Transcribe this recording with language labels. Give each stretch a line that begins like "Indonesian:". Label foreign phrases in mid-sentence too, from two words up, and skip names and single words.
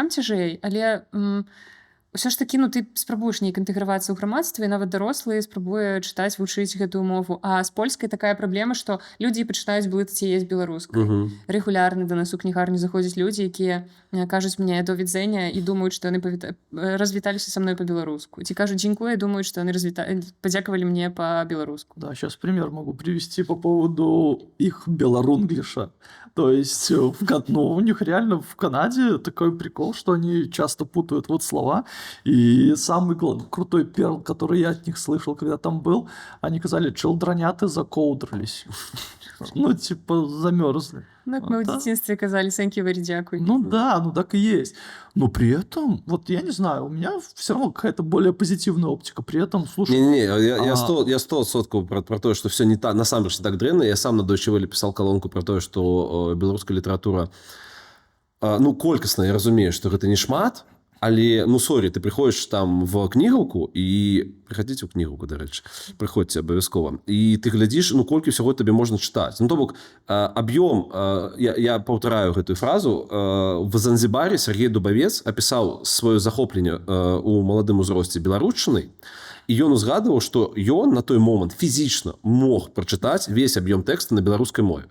Belarusian: Бацькам цяжэй, але ўсё ж такі, ну, ты спрабуеш неяк інтэгравацца ў грамадстве, і нават дарослы спрабуе чытаць, вучыць гэтую мову. А з польскай такая праблема, што людзі пачынаюць блытаць яе з беларускай. Рэгулярна да нас у кнігарню заходзяць людзі, якія кажуць мне
Polish: «do widzenia»
Belarusian: і думаюць, што яны развіталіся са мной па-беларуску. Ці кажуць «дзякуй» і думаюць, што яны падзякавалі мне па-беларуску.
Russian: Да, сейчас пример могу привести по поводу их белорунглиша. То есть, у них реально в Канаде такой прикол, что они часто путают вот слова. И самый крутой перл, который я от них слышал, когда там был, они сказали «челдроняты закоудрились». Ну, типа, замерзли.
Belarusian: Ну, як мы ў дзяцінстве казалі
English: «thank you very
Belarusian: дзякуй».
Russian: Ну да, ну так и есть. Но при этом, вот я не знаю, у меня все равно какая-то более позитивная оптика. При этом, слушай... Не-не-не, я 100% про то, что все не так,
Belarusian: насамрэч не так дрэнна.
Russian: Я сам на Deutsche Welle писал колонку про то, что беларуская литература,
Belarusian: ну, колькасна, я разумею, что гэта не шмат, але, ну, сорі, ты прыходзіш там в кнігаўку і прыходзіце ў кнігаўку, дарэчы, прыходзьце абавязкова, і ты глядзіш, ну, колькі ўсяго табе можна чытаць. Ну, то бок, аб'ём, я паўтараю гэтую фразу, в Занзібаре Сергей Дубавец апісаў сваё захопленне у маладым узросце беларушчынай, і ён узгадываў, што ён на той момант фізічна мог прачытаць весь аб'ём тэкста на беларускай мове.